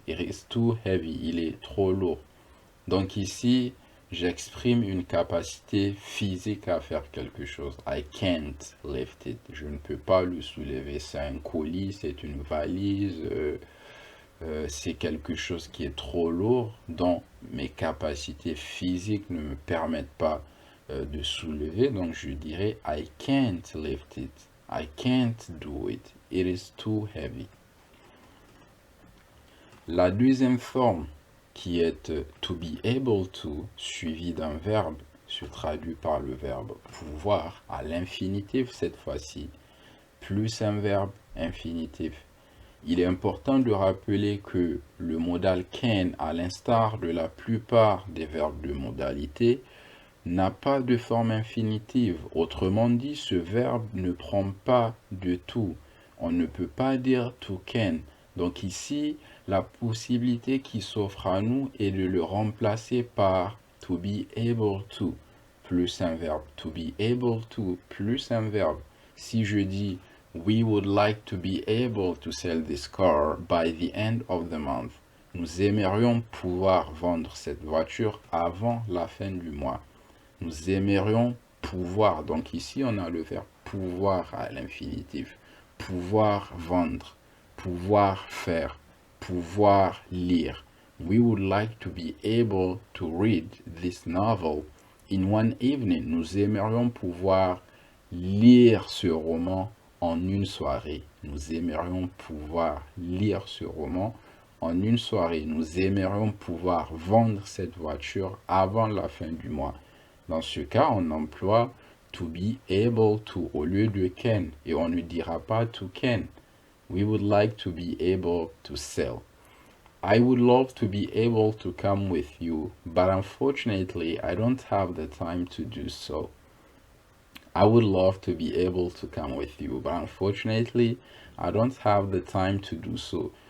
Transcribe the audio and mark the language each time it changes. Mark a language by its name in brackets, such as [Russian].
[English] It is too heavy. [French] Il est trop lourd. Donc ici, j'exprime une capacité physique à faire quelque chose. [English] I can't lift it. [French] Je ne peux pas le soulever. C'est un colis, c'est une valise, c'est quelque chose qui est trop lourd, dont mes capacités physiques ne me permettent pas de soulever. Donc je dirais [English] I can't lift it. I can't do it. It is too heavy. [French] La deuxième forme qui est to be able to, suivi d'un verbe, se traduit par le verbe pouvoir à l'infinitif cette fois-ci, plus un verbe infinitif. Il est important de rappeler que le modal can, à l'instar de la plupart des verbes de modalité, n'a pas de forme infinitive. Autrement dit, ce verbe ne prend pas de tout. On ne peut pas dire to can. Donc ici, la possibilité qui s'offre à nous est de le remplacer par to be able to, plus un verbe. To be able to, plus un verbe. Si je dis [English] we would like to be able to sell this car by the end of the month, [French] Nous aimerions pouvoir vendre cette voiture avant la fin du mois. Nous aimerions pouvoir. Donc ici, on a le verbe pouvoir à l'infinitif. Pouvoir vendre, pouvoir faire, pouvoir lire. [English] We would like to be able to read this novel in one evening. [French] Nous aimerions pouvoir lire ce roman en une soirée. Nous aimerions pouvoir lire ce roman en une soirée. Nous aimerions pouvoir vendre cette voiture avant la fin du mois. Dans ce cas, on emploie to be able to au lieu de can et on ne dira pas to can. [English] We would like to be able to sell. I would love to be able to come with you, but unfortunately, I don't have the time to do so. I would love to be able to come with you, but unfortunately, I don't have the time to do so.